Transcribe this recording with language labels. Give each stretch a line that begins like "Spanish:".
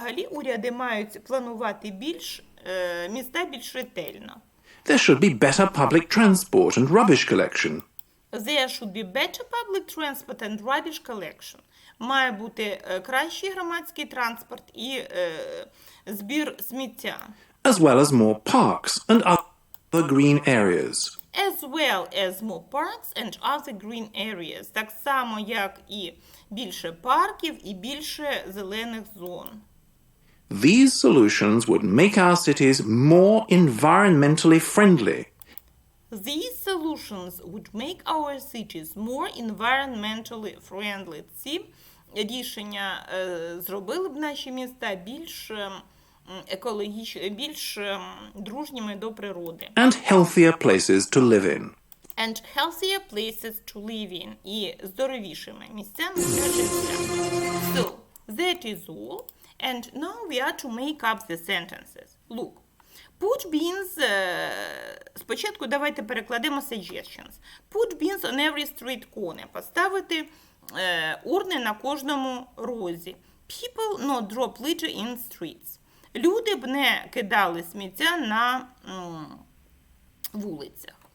Ukrainian: Уряди мають планувати міста більш ретельно.
English: There should be better public transport and rubbish collection. There should be better public transport and rubbish collection.
Ukrainian: Має бути кращий громадський транспорт і збір сміття.
English: As well as more parks and other green areas. As well as more parks and other green areas.
Ukrainian: Так само, як і більше парків і більше зелених зон.
English: These solutions would make our cities more environmentally friendly. These solutions would make our cities more environmentally friendly.
Ukrainian: Ці рішення зробили б наші міста більш екологічними, більш дружніми до природи.
English: And healthier places to live in. And healthier places to live in.
Ukrainian: І здоровішими місцями для життя.
English: So, that is all. And now we are to make up the sentences. Look. Put beans,
Ukrainian: спочатку давайте перекладемо suggestions.
English: Put beans on every street corner.
Ukrainian: Поставити урни на кожному розі.
English: People not drop litter in streets.
Ukrainian: Люди б не кидали сміття на вулицях.